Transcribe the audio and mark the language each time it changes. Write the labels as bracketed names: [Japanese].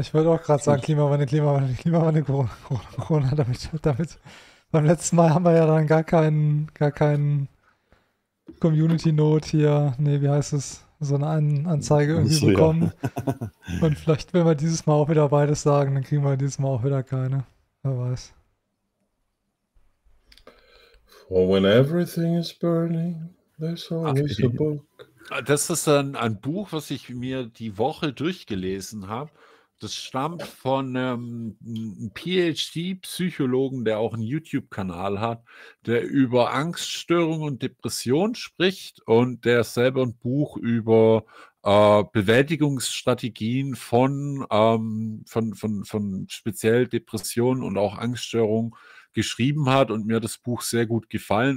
[German] ich wollte auch gerade sagen, Klimawandel, Klimawandel, Klimawandel, Corona, damit. Beim letzten Mal haben wir ja dann gar keinen Community-Note hier, nee, wie heißt es, so eine Anzeige irgendwie so bekommen. Ja. Und vielleicht, wenn wir dieses Mal auch wieder beides sagen, dann kriegen wir dieses Mal auch wieder keine. Wer weiß. [English] Well, when everything is burning, there's always a book. [German] Das ist ein Buch, was ich mir die Woche durchgelesen habe. Das stammt von einem PhD-Psychologen, der auch einen YouTube-Kanal hat, der über Angststörung und Depression spricht und der selber ein Buch über Bewältigungsstrategien von speziell Depressionen und auch Angststörungen geschrieben hat, und mir das Buch sehr gut gefallen.